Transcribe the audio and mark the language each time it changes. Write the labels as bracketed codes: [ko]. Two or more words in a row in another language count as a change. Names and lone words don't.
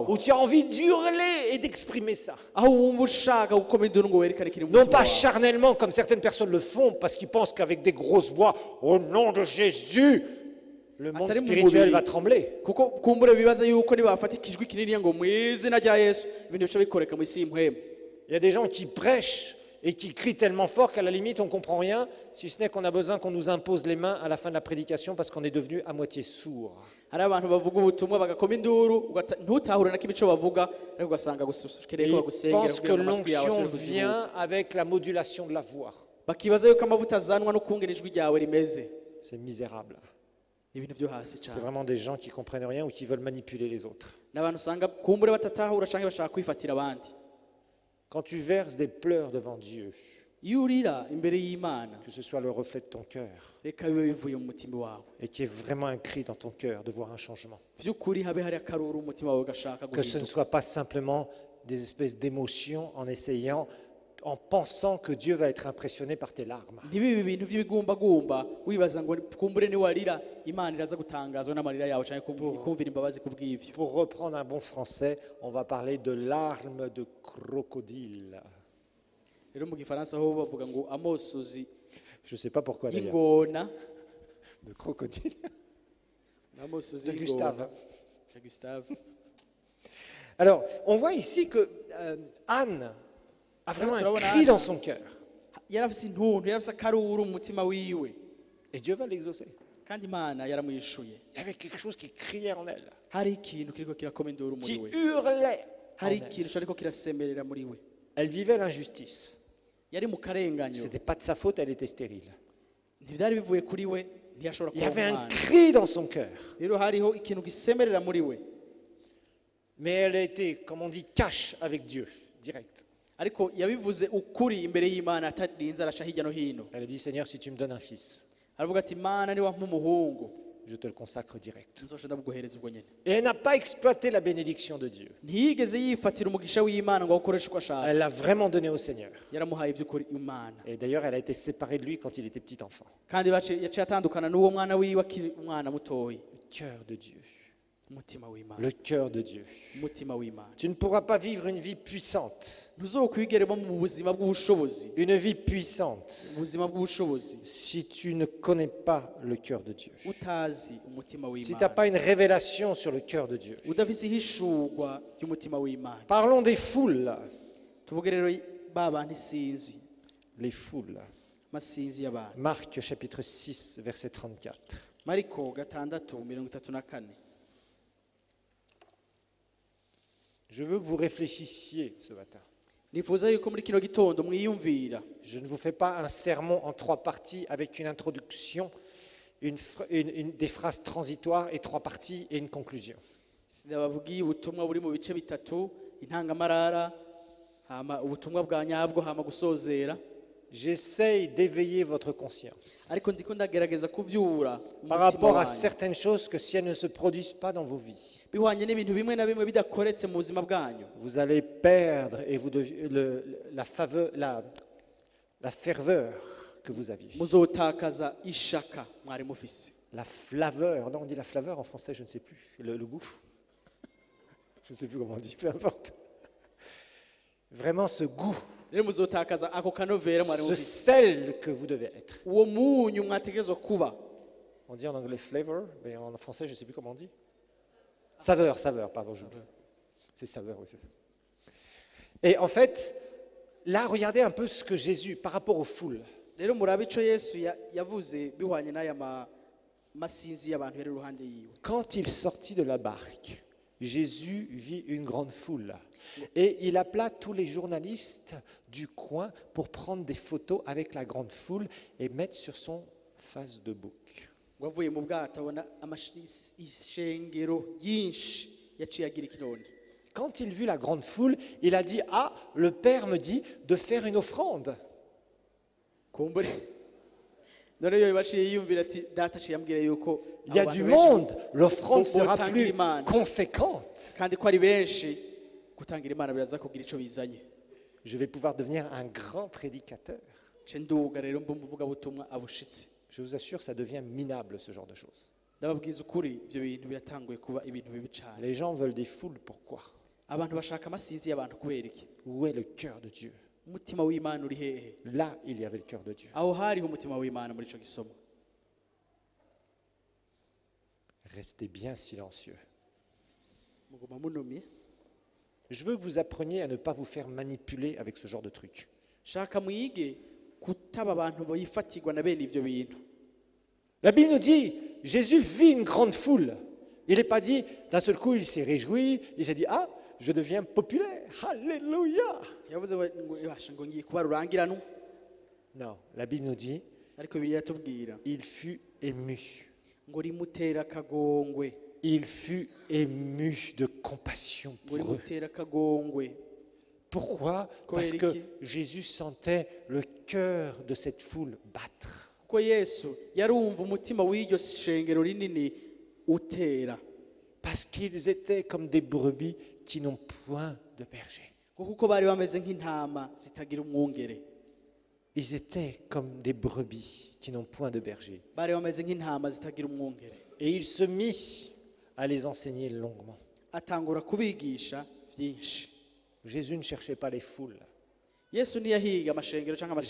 [fr] où tu as envie d'hurler et d'exprimer ça. [rn] aho wumva ushaka gukoma induru ngo werekane kiri mu [fr] Non [rn] mutima [fr] pas [rn] wawe. [fr] charnellement comme certaines personnes le font, parce qu'ils pensent qu'avec des grosses voix, au nom de Jésus, le monde [rn] Atari mu [fr] spirituel [rn] mubiri. [fr] va trembler. [rn] Kuko kumbure bibaza yuko nibafata ikijwi kinini ngo mu izina rya Yesu ibintu bica bikoreka mu isi y'impwemu. [fr] Il y a des gens qui prêchent et qui crient tellement fort qu'à la limite on ne comprend rien, si ce n'est qu'on a besoin qu'on nous impose les mains à la fin de la prédication parce qu'on est devenu à moitié sourd. [rn] Hari abantu bavuga ubutumwa bagakoma induru ntutahure na kimico bavuga ariko ugasanga [fr] Et [rn] gusukereye ko [fr] ils [rn] bagusengera [fr] pensent que [rn] kugira ngo amatwi yawe [fr] l'onction [rn] asubire kuzibuka. [fr] vient avec la modulation de la voix. [rn] bakibaza yuko amavuta azanwa no kungena ijwi ryawe rimeze. [fr] C'est misérable. [rn] Ni ibintu byo hasi [fr] C'est [rn] cyane. [fr] vraiment des gens qui comprennent rien ou qui veulent manipuler les autres. [rn] N'abantu usanga kumbure batatahura canke bashaka kwifatira abandi. [fr] Quand tu verses des pleurs devant Dieu, [rn] Iyo urira imbere y'Imana, [fr] que ce soit le reflet de ton cœur, [rn] reka bibe bivuye mu mutima wawe. [fr] et qu'il y ait vraiment un cri dans ton cœur de voir un changement. [rn] Vy'ukuri habe hari akaruru umutima wawe gashaka [fr] Que ce ne [rn] guhinduka. [fr] soit pas simplement des espèces d'émotions en pensant que Dieu va être impressionné par tes larmes. [rn] Ntibibe ibintu by'ibigumbagumba wibaza ngo kumbure ni warira Imana iraza gutangazwa n'amarira yawe canke kumvira imbabazi kubw'ivyo. [fr] Pour reprendre un bon français, on va parler de larmes de crocodile. [rn] Rero mu gifaransa ho bavuga ngo amosozi [fr] Je ne sais pas pourquoi d'ailleurs. [rn] y'ingona, [fr] De crocodile. [rn] amosozi [fr] De Gustave. [rn] y'ingona. Ya Gustave. [fr] Alors, on voit ici que Anne a vraiment un [rn] Turabona [fr] cri [rn] Anne. [fr] dans son cœur. [rn] Yarafise intuntu, yarafise akaruru mu mutima wiwe. [fr] Et Dieu va l'exaucer. [rn] Kandi Imana yaramwishuye. [fr] Il y avait quelque chose qui criait en elle, [rn] Hari ikintu kiriko kirakoma induru muri [fr] qui [rn] we. [fr] hurlait en [rn] Hari [fr] elle. [rn] ikintu cyariko kirasemerera muri we. [fr] Elle vivait l'injustice. [rn] Yari mu karenganyo. [fr] Ce n'était pas de sa faute, elle était stérile. [rn] Ntivyari bivuye kuri we, ntiyashobora [fr] Il y avait [rn] kuba [fr] un [rn] umwana. [fr] cri dans son cœur. [rn] Rero hariho ikintu gisemerera muri we. [fr] Mais elle a été, comme on dit, cash avec Dieu, direct. [rn] Ariko yabivuze ukuri imbere y'Imana atarinze araca hirya no hino. [fr] Elle a dit, Seigneur, si tu me donnes un fils, [rn] Aravuga ati Imana ni wampa umuhungu, [fr] je te le consacre direct. [rn] nzosha ndabuguhereza ubwo nyene. [fr] Et elle n'a pas exploité la bénédiction de Dieu. [rn] Ntiyigeze yifatira umugisha w'Imana ngo awukoreshe uko ashaka. [fr] Elle l'a vraiment donné au Seigneur. [rn] Yaramuhaye ivy'ukuri Imana. [fr] Et d'ailleurs, elle a été séparée de lui quand il était petit enfant. [rn] Kandi yaciye atandukana n'uwo mwana wiwe akiri umwana mutoyi. [fr] Le cœur de Dieu. [rn] Umutima w'Imana. [fr] Le cœur de Dieu. [rn] Umutima w'Imana. [fr] Tu ne pourras pas vivre une vie puissante. [rn] Ntuzokwigeremo mu buzima bw'ubushobozi. [fr] Une vie puissante [rn] Ubuzima bw'ubushobozi [fr] si tu ne connais pas le cœur de Dieu. [rn] utazi umutima [fr] Si tu n'as [rn] w'Imana. [fr] pas une révélation sur le cœur de Dieu. [rn] Udafise ihishurwa ry'umutima w'Imana. [fr] Parlons des foules. [rn] Tuvuge rero ba bantu isinzi, [fr] Les foules. [rn] masinzi y'abantu. [fr] Marc chapitre 6, verset 34. [rn] Mariko 6:34. [fr] Je veux que vous réfléchissiez ce matin. [rn] Nifuza yuko muri kino gitondo mwiyumvira. [fr] Je ne vous fais pas un sermon en 3 parties avec une introduction, des phrases transitoires et 3 parties et une conclusion. [rn] Sinababwiye ubutumwa buri mu bice bitatu, intangamarara, hama ubutumwa bwa nyabwo, hama gusozera. [fr] J'essaye d'éveiller votre conscience [rn] Ariko ndiko ndagerageza kuvyura [fr] par [rn] umutima [fr] rapport à [rn] wanyu. [fr] certaines choses que si elles ne se produisent pas dans vos vies, [rn] Bihwanye n'ibintu bimwe na bimwe bidakoretse mu buzima bwanyu. [fr] vous allez perdre et la ferveur que vous aviez. [rn] Muzotakaza ishaka mwari mufise. [fr] La flaveur, non on dit la flaveur en français, je ne sais plus, le goût. Je ne sais plus comment on dit, peu importe. Vraiment ce goût, [rn] Rero muzotakaza ako kanovera mwari [fr] ce [rn] mufise. [fr] sel que vous devez être. [rn] Uwo munyu mwategerezwa kuba. [fr] On dit en anglais flavor, mais en français je ne sais plus comment on dit. Saveur, pardon. C'est saveur, oui c'est ça. Et en fait, là regardez un peu ce que Jésus, par rapport aux foules, [rn] Rero murabe ico Yesu yavuze bihwanye n'aya masinzi y'abantu yari iruhande yiwe. [fr] quand il sortit de la barque, Jésus vit une grande foule. Et il appela tous les journalistes du coin pour prendre des photos avec la grande foule et mettre sur son face de bouc. [rn] Ngo avuye mu bwato abona ishengero ryinshi yaciye agira ikironi. [fr] Quand il vit la grande foule, il a dit, ah, le Père me dit de faire une offrande. [rn] Kumbure none yo baciye yiyumvira ati data aciye ambwira yuko [fr] Il y a [rn] abo [fr] du [rn] bantu benshi [fr] monde, l'offrande sera [rn] Botangira [fr] plus [rn] Imana. [fr] conséquente. [rn] kandi ko ari benshi gutangira Imana biraza kugira ico bizanye. [fr] Je vais pouvoir devenir un grand prédicateur. [rn] Ce nduga rero mba umuvuga butumwa abushitse. [fr] Je vous assure, ça devient minable ce genre de choses. [rn] Ndababwiza ukuri ivyo bintu biratanguye kuba ibintu bibi cane. [fr] Les gens veulent des foules, pourquoi? [rn] Abantu bashaka amasinzi y'abantu kubera iki? [fr] Où est le cœur de Dieu? [rn] Umutima w'Imana uri hehe? [fr] Là, il y avait le cœur de Dieu. [rn] Aho hariho umutima w'Imana muri ico gisomo. [fr] Restez bien silencieux. [rn] Muguma munumye. [fr] Je veux que vous appreniez à ne pas vous faire manipuler avec ce genre de truc. [rn] Shaka mwige kutaba abantu bayifatirwa na bene ivyo bintu. [fr] La Bible nous dit, Jésus vit une grande foule. Il n'est pas dit, d'un seul coup, il s'est réjoui, il s'est dit, ah, je deviens populaire. Alléluia. [rn] Yavuze ngo ibasha ngo ngiye kuba rurangirano. [fr] Non, la Bible nous dit, [rn] ariko Bibiliya iratubwira [fr] il fut ému. [rn] ngo rimutera akagongwe, [fr] Il fut ému de compassion [rn] ngo [fr] pour eux. [rn] rimutera akagongwe. [fr] Pourquoi? Parce que Jésus sentait le cœur de cette foule battre. [rn] Kuko Yesu yarumva umutima w'iryo shengero rinini utera, [fr] Parce qu'ils étaient comme des brebis qui n'ont point de berger. [rn] kuko bari bameze nk'intama zitagira umwungere. [fr] Ils étaient comme des brebis qui n'ont point de berger. [rn] Bari bameze nk'intama zitagira umwungere. [fr] Et il se mit à les enseigner longuement. [rn] Atangura kubigisha byinshi. [fr] Jésus ne cherchait pas les foules. [rn] Yesu ntiyahiga amashengero cyangwa amasinzi